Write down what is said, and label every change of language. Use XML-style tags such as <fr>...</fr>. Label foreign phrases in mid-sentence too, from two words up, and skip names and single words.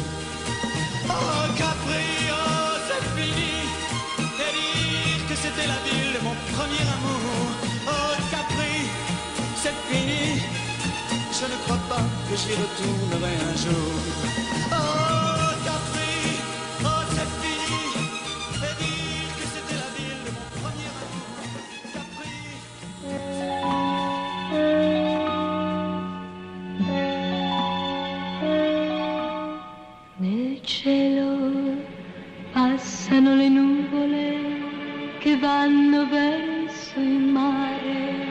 <fr>Oh Capri, oh c'est fini, et dire que c'était la ville de mon premier amour. Oh Capri, c'est fini, je ne crois pas que j'y retournerai un jour. Oh Capri, oh c'est fini, et dire que c'était la ville de mon premier amour. Capri.</fr> <it>Nel cielo passano le nuvole che vanno verso il mare.</it>